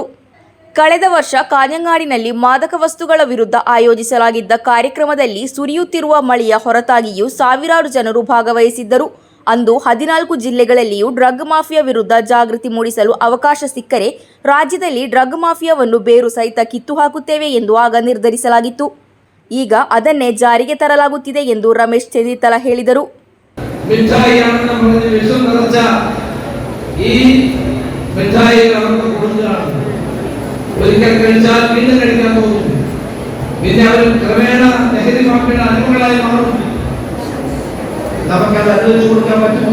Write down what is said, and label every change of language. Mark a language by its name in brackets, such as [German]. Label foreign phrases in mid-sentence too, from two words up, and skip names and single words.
[Kannada] ಕಳೆದ ವರ್ಷ ಕಾಞಂಗಾಡಿನಲ್ಲಿ ಮಾದಕ ವಸ್ತುಗಳ ವಿರುದ್ಧ ಆಯೋಜಿಸಲಾಗಿದ್ದ ಕಾರ್ಯಕ್ರಮದಲ್ಲಿ ಸುರಿಯುತ್ತಿರುವ ಮಳೆಯ ಹೊರತಾಗಿಯೂ ಸಾವಿರಾರು ಜನರು ಭಾಗವಹಿಸಿದ್ದರು. ಅಂದು 14 ಜಿಲ್ಲೆಗಳಲ್ಲಿಯೂ [English] drug mafia [Kannada] ವಿರುದ್ಧ ಜಾಗೃತಿ ಮೂಡಿಸಲು ಅವಕಾಶ ಸಿಕ್ಕರೆ ರಾಜ್ಯದಲ್ಲಿ ಡ್ರಗ್ ಮಾಫಿಯಾವನ್ನು ಬೇರು ಸಹಿತ ಕಿತ್ತು ಹಾಕುತ್ತೇವೆ ಎಂದು ಆಗ ನಿರ್ಧರಿಸಲಾಗಿತ್ತು. ಈಗ ಅದನ್ನೇ ಜಾರಿಗೆ ತರಲಾಗುತ್ತಿದೆ ಎಂದು ರಮೇಶ್ ಚೆನ್ನಿತ್ತಲ ಹೇಳಿದರು. [Malayalam] മിഠായിയാണെന്ന് പറഞ്ഞ് വിഷം നിറച്ച ഈ മിഠായികൾ അവർക്ക് കൊടുക്കുകയാണ്. ഒരിക്കൽ കഴിച്ചാൽ വീണ്ടും കഴിക്കാൻ പോകും. പിന്നെ അവർ ക്രമേണ ലഹരി മാഫിയയുടെ അടിമകളായി മാറും. നമുക്കത് അനുവദിച്ചു കൊടുക്കാൻ പറ്റുമോ?